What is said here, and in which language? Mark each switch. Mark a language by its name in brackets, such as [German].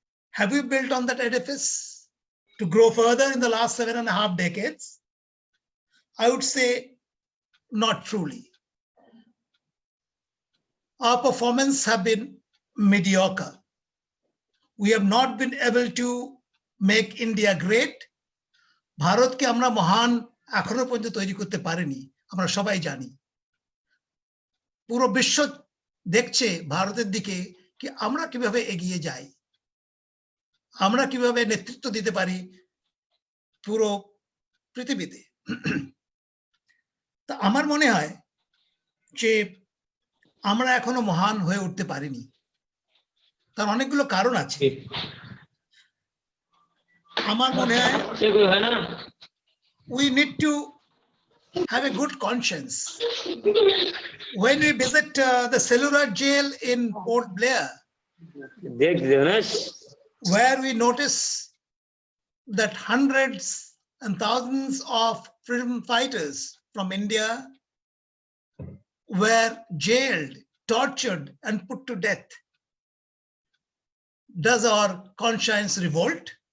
[English] Have we built on that edifice to grow further in the last 7.5 decades? I would say not truly. Our performance have been mediocre. We have not been able to make India great. [Bangla] ভারতকে আমরা মহান এখনো পর্যন্ত তৈরি করতে পারিনি, আমরা সবাই জানি। পুরো বিশ্ব দেখছে ভারতের দিকে কি আমরা কিভাবে এগিয়ে যাই, আমরা কিভাবে নেতৃত্ব দিতে পারি পুরো পৃথিবীতে। তা আমার মনে হয় যে আমরা এখনো মহান হয়ে উঠতে পারিনি, তার অনেকগুলো কারণ আছে। আমার মনে হয় [English] we need to have a good conscience. When we visit the cellular jail in Port Blair, where we notice that hundreds and thousands of freedom fighters from India were jailed, tortured, and put to death, does our conscience revolt?